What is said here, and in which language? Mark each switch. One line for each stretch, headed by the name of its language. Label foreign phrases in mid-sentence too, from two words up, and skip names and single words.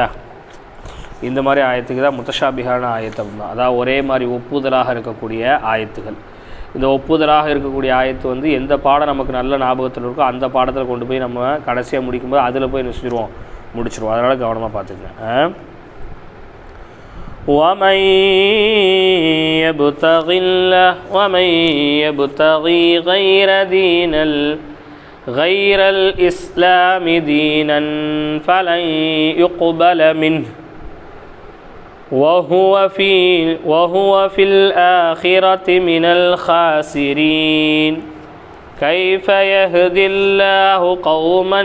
Tamil: இந்த மாதிரி ஆயத்துக்கு தான் முத்தஷாபிஹான ஆயத்து அப்படின்னா, அதாவது ஒரே மாதிரி ஒப்புதலாக இருக்கக்கூடிய ஆயத்துகள். இந்த ஒப்புதலாக இருக்கக்கூடிய ஆயத்து வந்து எந்த பாடம் நமக்கு நல்ல ஞாபகத்தில் இருக்கோ அந்த பாடத்தில் கொண்டு போய் நம்ம கடைசியாக முடிக்கும்போது அதில் போய் நினச்சிடுவோம் முடிச்சிடுவோம். அதனால் கவனமாக பார்த்துக்கங்க.
Arabic: وَمَن يَبْتَغِي غَيْرَ الْإِسْلَامِ دِينًا فَلَن يُقْبَلَ مِنْهُ وهو في الآخرة من الخاسرين كيف يهدي الله قوما